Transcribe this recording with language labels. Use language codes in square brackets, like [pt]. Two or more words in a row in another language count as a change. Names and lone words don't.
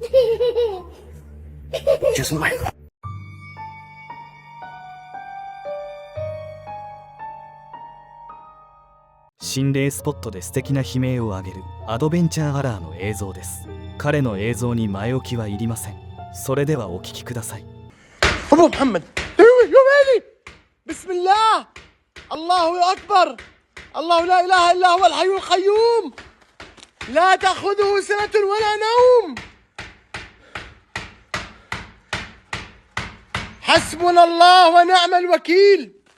[ja] 心霊スポットで素敵な悲鳴を上げるアドベンチャーアラーの映像です。彼の映像に前置きはいりません。それではお聞きください。 [ar] ابو محمد بسم الله الله اكبر الله لا اله الا هو الحي القيوم لا تاخذه سنه ولا نوم حسبنا الله ونعم الوكيل